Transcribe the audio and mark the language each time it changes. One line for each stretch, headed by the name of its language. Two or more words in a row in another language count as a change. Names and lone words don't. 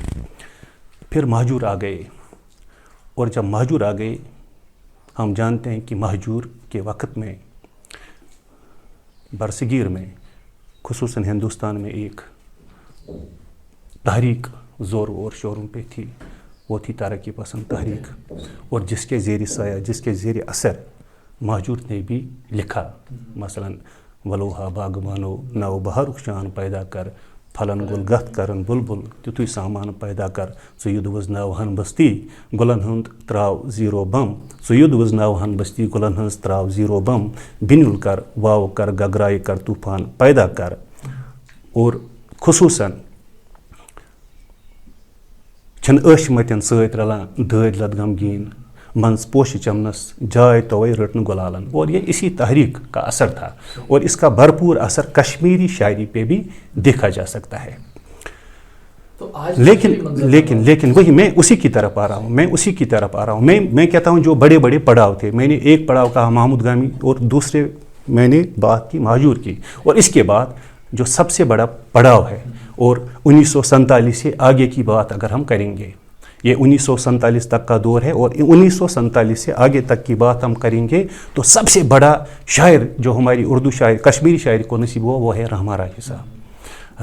Urdu: پھر مہجور آ گئے، اور جب مہجور آ گئے، ہم جانتے ہیں کہ مہجور کے وقت میں برصغیر میں، خصوصاً ہندوستان میں ایک تحریک زور اور شوروں پے تھی، وہ تھی ترقی پسند تحریک. اور جس کے زیر سایہ، جس کے زیر اثر مہجور نے بھی لکھا، مثلاً
Kashmiri: वलोहा बागबानो नव बहर शान पैदा कर, फलन गुल गत करन बुलबुल तितुई सामान पैदा कर, सुयुद वज नवहन बस्ती गुलन हंद त्राव ज़ीरो बम, सुयुद वज नवहन बस्ती गुलन हंद त्राव ज़ीरो बम, बिनुल कर वाव कर गगराई कर तूफान पैदा कर।
Urdu: اور خصوصاً
Kashmiri: छन मतिन सत रलान दद लद गमगीन, मंस पोश चमनस जाय तवै रटन गुलालन।
Urdu: اور یہ اسی تحریک کا اثر تھا، اور اس کا بھرپور اثر کشمیری شاعری پے بھی دیکھا جا سکتا ہے. تو آج لیکن وہی میں اسی کی طرف آ رہا ہوں. میں کہتا ہوں جو بڑے بڑے پڑاؤ تھے، میں نے ایک پڑاؤ کہا محمود گامی، اور دوسرے میں نے بات کی مہجور کی، اور اس کے بعد جو سب سے بڑا پڑاؤ ہے، اور 1947 سے آگے کی بات اگر ہم کریں گے، یہ 1947 تک کا دور ہے، اور 1947 سے آگے تک کی بات ہم کریں گے، تو سب سے بڑا شاعر جو ہماری اردو شاعر، کشمیری شاعری کو نصیب ہوا، وہ ہے رحما راہی صاحب.